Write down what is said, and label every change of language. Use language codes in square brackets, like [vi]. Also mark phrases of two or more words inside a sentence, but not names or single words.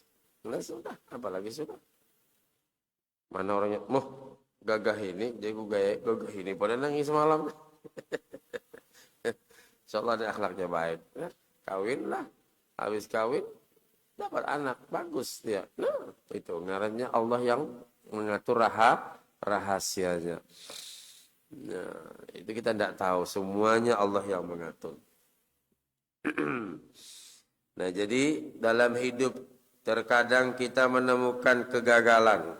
[id] Nah sudah, apalagi sudah. Mana orangnya, gagah ini, jago gagah ini. Pada nangis semalam. Insyaallah ada akhlaknya baik. Ya, kawin lah. Habis kawin, dapat anak. Bagus dia. Nah, itu ngarannya Allah yang mengatur rahasianya. Nah, itu kita tidak tahu. Semuanya Allah yang mengatur. Nah, jadi dalam hidup terkadang kita menemukan kegagalan.